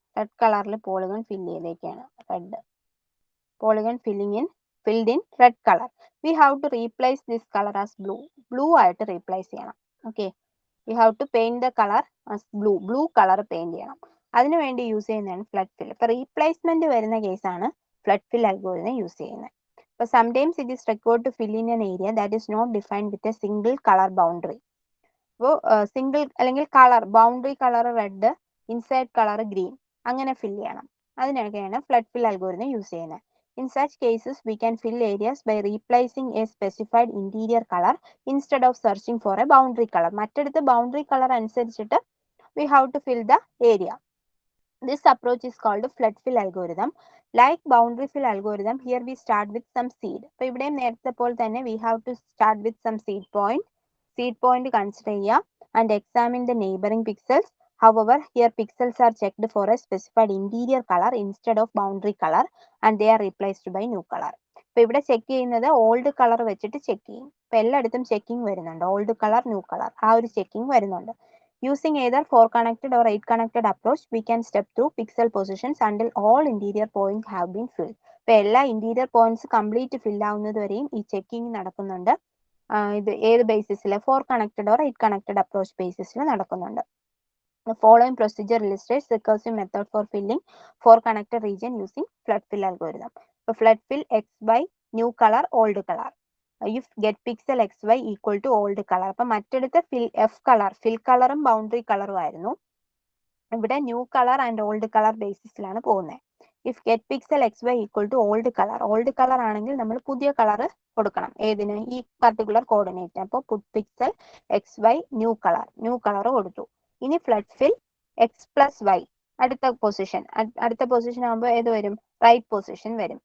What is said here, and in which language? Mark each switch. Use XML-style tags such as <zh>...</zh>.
<ml>Red കളറിൽ polygon fill ചെയ്തേക്കാണ്.</ml> <en>Red polygon filled in red colour. We have to replace this colour as blue</en> <ml>ആയിട്ട് replace ചെയ്യണം.</ml> <en>Okay. We have to paint the colour as blue colour</en> <ml>paint ചെയ്യണം. അതിനുവേണ്ടി use ചെയ്യുന്നതാണ് flood ഫിൽ. ഇപ്പോൾ replacement വരുന്ന കേസാണ് flood ഫിൽ algorithm use ചെയ്യുന്നത്.</ml> <en>But sometimes it is required to fill in an area that is not defined with a single color boundary.</en> <ml>അപ്പോൾ single അല്ലെങ്കിൽ colour boundary colour red, inside colour green, അങ്ങനെ fill ചെയ്യണം. അതിനൊക്കെയാണ് flood ഫിൽ algorithm use ചെയ്യുന്നത്.</ml> <en>In such cases, we can fill areas by replacing a specified interior color instead of searching for a boundary color.</en> <ml>മറ്റടുത്ത് boundary colour അനുസരിച്ചിട്ട്</ml> <en>we have to fill the area. This approach is called flood fill algorithm. Like boundary fill algorithm, here we start with some seed.</en> <ml>അപ്പോൾ ഇവിടെ നേരത്തെ പോലെ തന്നെ</ml> <en>we have to start with some seed point. Seed point consider</en> <ml>ചെയ്യുക</ml> <en>and examine the neighboring pixels. However, here pixels are checked for a specified interior color instead of boundary color and they are replaced by new color.</en> <ml>അപ്പോൾ ഇവിടെ check ചെയ്യുന്നത് old colour വെച്ചിട്ട് check ചെയ്യും. അപ്പോൾ എല്ലായിടത്തും checking വരുന്നുണ്ട്. Old colour, new colour, ആ ഒരു ചെക്കിംഗ് വരുന്നുണ്ട്.</ml> <en>Using either 4 connected or 8 connected approach, we can step through pixel positions until all interior points have been filled.</en> <ml>ഇപ്പോൾ എല്ലാ ഇന്റീരിയർ പോയിന്റ്സ് കംപ്ലീറ്റ് ഫിൽ ആവുന്നത് വരെയും ഈ ചെക്കിംഗ് നടക്കുന്നുണ്ട്. ഇത് ഏത് ബേസിസിൽ?</ml> <en>4 connected or 8 connected approach</en> <ml>ബേസിസിൽ നടക്കുന്നുണ്ട്.</ml> <en>The following procedure illustrates the recursive method for filling 4 connected region using flood fill algorithm. ഇപ്പോൾ flood fill x by new color, old color. If get pixel xy equal to old color.</en> <ml>അപ്പം മറ്റടുത്ത് ഫിൽ കളറും boundary കളറും ആയിരുന്നു. ഇവിടെ new colour and old colour ബേസിസിലാണ് പോകുന്നത്.</ml> <en>if get pixel x y equal to old colour</en> <ml>ആണെങ്കിൽ നമ്മൾ പുതിയ colour കൊടുക്കണം. ഏതിന്? ഈ പർട്ടിക്കുലർ കോർഡിനേറ്റ്. അപ്പോൾ puttu pixel X Y new colour കൊടുത്തു. ഇനി ഫ്ലഡ് ഫിൽ എക്സ് പ്ലസ് വൈ അടുത്ത പൊസിഷൻ ആകുമ്പോൾ ഏത് വരും? റൈറ്റ് പൊസിഷൻ വരും.</ml>